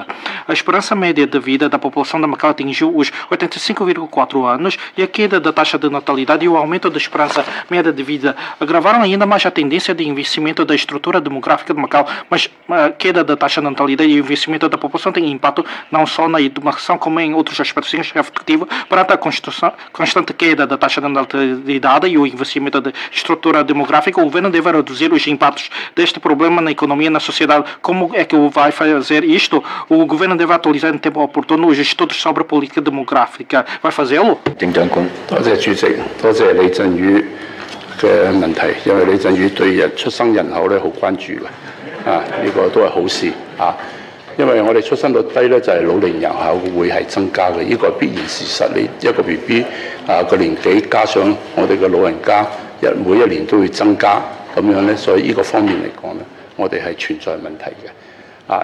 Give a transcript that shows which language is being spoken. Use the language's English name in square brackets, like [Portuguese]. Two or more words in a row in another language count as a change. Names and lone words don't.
[Portuguese] A esperança média de vida da população de Macau atingiu os 85,4 anos e a queda da taxa de natalidade e o aumento da esperança média de vida agravaram ainda mais a tendência de envelhecimento da estrutura demográfica de Macau, mas a queda da taxa de natalidade e o envelhecimento da população tem impacto não só na educação como em outros aspectos significativos perante a constante queda da taxa de natalidade e o investimento da estrutura demográfica. O governo deve reduzir os impactos deste problema na economia e na sociedade. Como é que vai fazer isto? O governo deve atualizar em tempo oportuno os estudos sobre a política demográfica. Vai fazê-lo? [Cantonese] 行政長官，多謝主席，多謝李振宇嘅問題，因為李振宇對出生人口咧好關注嘅，呢個都係好事啊。因為我哋出生率低咧，就係老齡人口會係增加嘅，呢個係必然事實。你一個 BB 個年紀加上我哋嘅老人家每一年都會增加，咁樣咧，所以呢個方面嚟講咧，我哋係存在問題嘅。